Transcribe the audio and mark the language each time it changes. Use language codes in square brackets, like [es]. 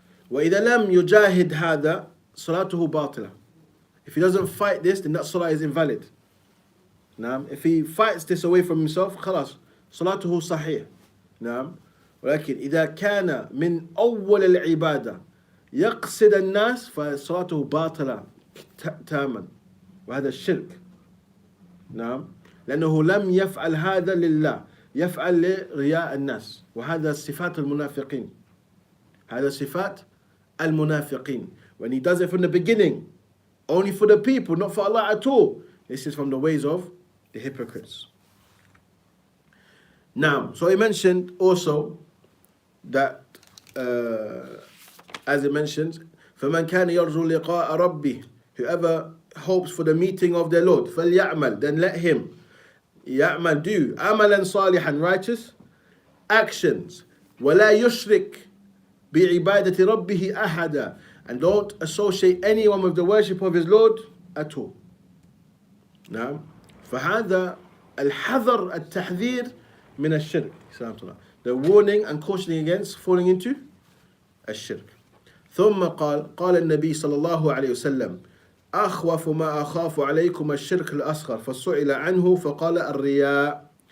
[ar] وإذا لم يجاهد هذا صلاته باطلة. [en] If he doesn't fight this, then that salah is invalid. [ar] نعم. [en] If he fights this away from himself, [ar] خلاص صلاته صحيح. نعم. ولكن إذا كان من أول العبادة يقصد الناس فصلاته باطلة تاما, وهذا الشرك. نعم, لأنه لم يفعل هذا لله, يفعل لرياء الناس, وهذا صفات المنافقين. هذا صفات المنافقين. [en] When he does it from the beginning, only for the people, not for Allah at all, this is from the ways of the hypocrites. Now, so he mentioned also that, as it mentions, [ar] فَمَنْ كَانَ يَرْجُو لِقَاءَ رَبِّهِ, [en] whoever hopes for the meeting of their Lord, [ar] فَلْيَعْمَلْ, [en] then let him [ar] يعمل, [en] do [ar] عملا صالحا, [en] righteous actions, [ar] ولا يشرك بعبادة ربه أحدا, [en] and don't associate anyone with the worship of his Lord at all. [ar] نعم, فهذا الحذر التحذير من الشرك. [en] The warning and cautioning against falling into الشرك. [ar] ثم قال النبي صلى الله عليه وسلم أخوف ما أخاف عليكم الشرك الأصغر فسئل عنه فقال الرياء.